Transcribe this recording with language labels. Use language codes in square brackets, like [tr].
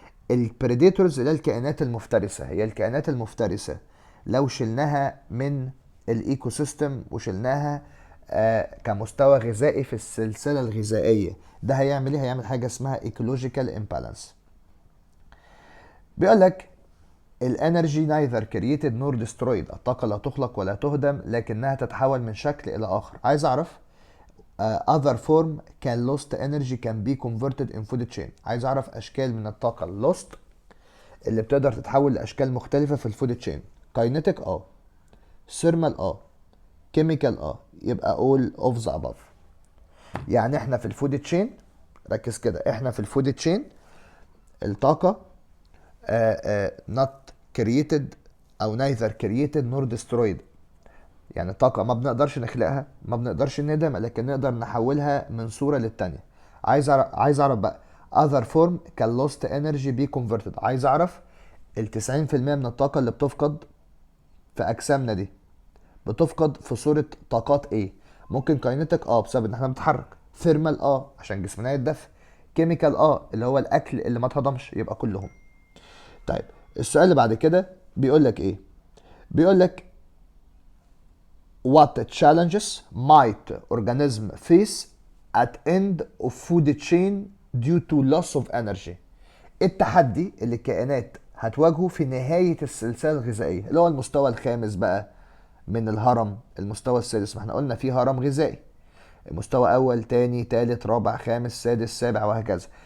[ar] البريديتورز اللي هي الكائنات المفترسة، هي الكائنات المفترسة لو شلناها من الايكو سيستم وشلناها كمستوى غذائي في السلسلة الغذائية، ده هيعمل ايه؟ هيعمل حاجة اسمها [en] ecological imbalance. [ar] بيقول لك [en] الانرجي neither created nor destroyed, [ar] الطاقة لا تخلق ولا تهدم لكنها تتحول من شكل الى اخر. عايز اعرف [en] other form can lost energy can be converted in food chain. [ar] عايز اعرف اشكال من الطاقة اللوست اللي بتقدر تتحول لاشكال مختلفة في الفود تشين. [en] Kinetic thermal chemical يبقى all of the above. [ar] يعني احنا في الفود تشين، ركز كده، احنا في الفود تشين الطاقة not created او [en] neither created nor destroyed. [ar] يعني الطاقة ما بنقدرش نخلقها، ما بنقدرش نهدمها، لكن نقدر نحولها من صورة للتانية. عايز اعرف بقى [en] other form can lost energy be converted. [ar] عايز اعرف ال 90% من الطاقة اللي بتفقد في اجسامنا دي بتفقد في صورة طاقات ايه؟ ممكن كاينتك بسبب ان احنا بنتحرك، ثيرمال عشان جسمنا يتدفى، كيميكال اللي هو الاكل اللي ما اتهضمش، يبقى كلهم. طيب، السؤال اللي بعد كده بيقول لك ايه؟ بيقول لك [en] what challenges might organism face at end of food chain due to loss of energy. [ar] التحدي اللي الكائنات هتواجهه في نهاية السلسلة الغذائية، اللي هو المستوى الخامس بقى من الهرم. المستوى السادس، ما احنا قلنا فيه هرم غذائي، مستوى اول تاني تالت رابع خامس سادس سابع وهكذا.